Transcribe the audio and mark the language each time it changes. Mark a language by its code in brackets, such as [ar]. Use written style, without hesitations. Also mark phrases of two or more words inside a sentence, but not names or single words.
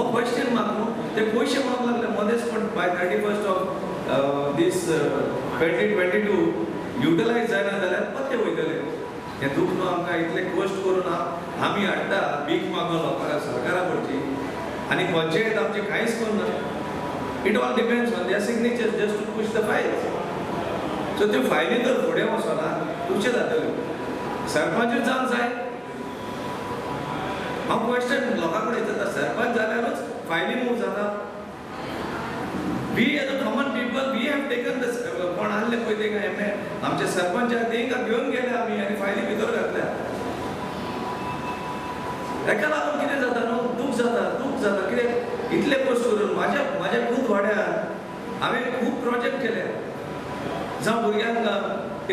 [en] question mark [kok] न्हू ते पयशे मागूंक लागले मदेंच पण [en] by 31st of Dec 2022 utilise [kok] जायना जाल्यार पत्ते वयतले हें दूख न्हू आमकां इतले कश्ट करून आमी हाडटा भीक मागून लोकांक सरकारा कडची आनी पंचायत आमचे कांयच करना [en] it all depends on their signature just to push the files so [kok] त्यो फायली तर फुडें वचना तुमचे जातल्यो सरपंचूच जावंक जाय हांव क्वेश्चन लोकां कडेन येता सरपंच जाल्यारूच फायली मूव जाता [en] we as a common people we have taken the [kok] कोण आसले पळय तेंकां एमए आमचे सरपंचाक तेंकां घेवन गेले आमी आनी फायली भितर घातल्या ताका लागून कितें जाता न्हू दूख जाता कितें इतले पोस्ट करून म्हाज्या खूब वाड्यार हांवें खूब प्रोजेक्ट केले जावं भुरग्यांक